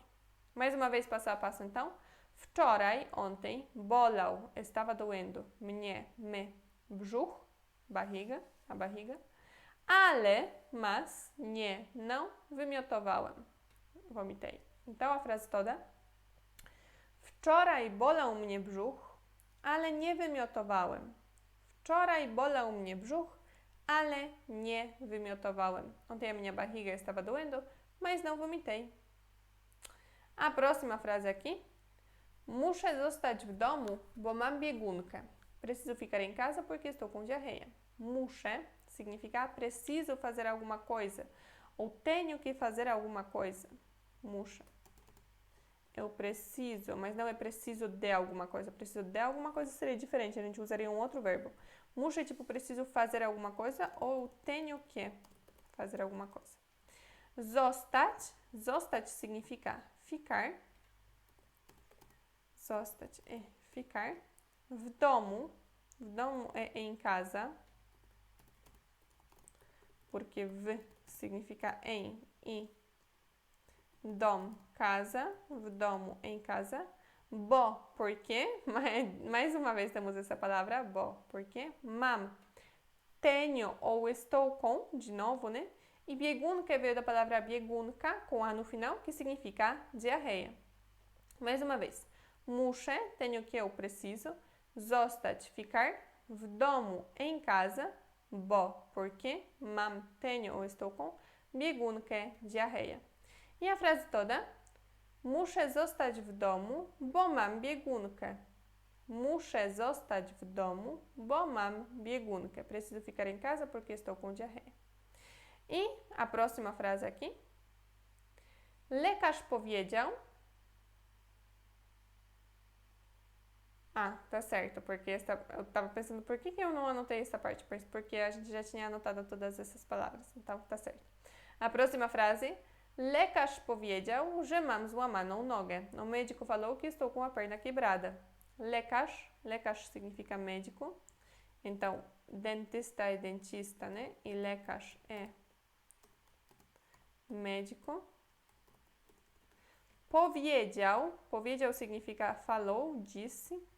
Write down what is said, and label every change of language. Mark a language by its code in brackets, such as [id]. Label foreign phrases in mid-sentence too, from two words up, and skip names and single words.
[pt] Mais uma vez, passo a passo, então. Wczoraj, ontem, bolał, estava doendo, mnie, me, brzuch, barriga, a barriga. Ale, mas, nie, não, wymiotowałem, vomitei. Então, a frase toda. [pl] Wczoraj bolał mnie brzuch, ale nie wymiotowałem. Wczoraj bolał mnie brzuch, ale nie wymiotowałem. [pt] Ontem a minha barriga estava doendo, mas não vomitei. A próxima frase aqui. [pl] Muszę zostać w domu, bo mam biegunkę. [pt] Preciso ficar em casa porque estou com diarreia. Muszę significa preciso fazer alguma coisa ou tenho que fazer alguma coisa. [pl] Muszę. [pt] Eu preciso, mas não é preciso de alguma coisa. Preciso de alguma coisa seria diferente, a gente usaria um outro verbo. Muszę é tipo preciso fazer alguma coisa ou tenho que fazer alguma coisa. Zostać. Zostać significa ficar. Zostać é ficar. [pl] W domu. W domu [pt] é em casa. Porque w significa em e dom, casa. [pl] W domu, [pt] em casa. Bo, porque. Mais uma vez temos essa palavra, bo, porque. Mam, tenho ou estou com, de novo, né? E biegunka veio da palavra biegunka, com a no final, que significa diarreia. Mais uma vez. Muszę, tenho que, eu preciso. [pl] Zostać, ficar. W domu, [pt] em casa. Bo, porque. Mam, tenho ou estou com. Biegunkę, diarreia. E a frase toda. [pl] Muszę zostać w domu, bo mam biegunkę. Muszę zostać w domu, bo mam biegunkę. [pt] Preciso ficar em casa porque estou com diarreia. E a próxima frase aqui. [pl] Lekarz powiedział. [pt] Ah, tá certo, porque eu tava pensando por que eu não anotei essa parte, porque a gente já tinha anotado todas essas palavras, então tá certo. A próxima frase. [pl] Lekarz powiedział, że mam złamaną nogę. [pt] O médico falou que estou com a perna quebrada. [pl] Lekarz, lekarz [pt] significa médico. Então, dentista é dentista, né? E lekarz é médico. [pl] Powiedział, powiedział [pt] significa falou, disse.